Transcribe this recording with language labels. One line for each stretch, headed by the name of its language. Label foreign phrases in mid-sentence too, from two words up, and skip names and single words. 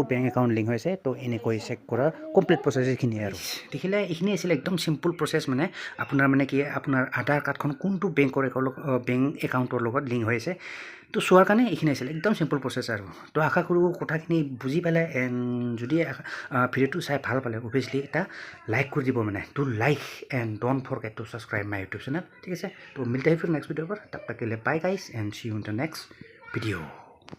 Assamese: বেংক একাউণ্ট লিংক হৈছে তো এনেকৈ চেক কৰাৰ
English: complete process
Assamese: এইখিনিয়ে আৰু দেখিলে এইখিনি আছিলে একদম
English: simple process
Assamese: মানে আপোনাৰ মানে কি আপোনাৰ আধাৰ কাৰ্ডখন কোনটো বেংকৰ বেংক একাউণ্টৰ লগত লিংক হৈ আছে তো চোৱাৰ কাৰণে এইখিনি আছিলে একদম
English: simple process
Assamese: আৰু তো আশা কৰোঁ কথাখিনি বুজি পালে এণ্ড যদি ভিডিঅ'টো চাই ভাল পালে অভিয়াছলি এটা লাইক কৰি দিব মানে
English: to like and don't forget to subscribe my YouTube channel
Assamese: ঠিক আছে তো
Hindi: मिलते ही फिर
Assamese: নেক্সট ভিডিঅ'ৰ পৰা
Hindi: तब तक के लिए
English: bye guys and see you in the next video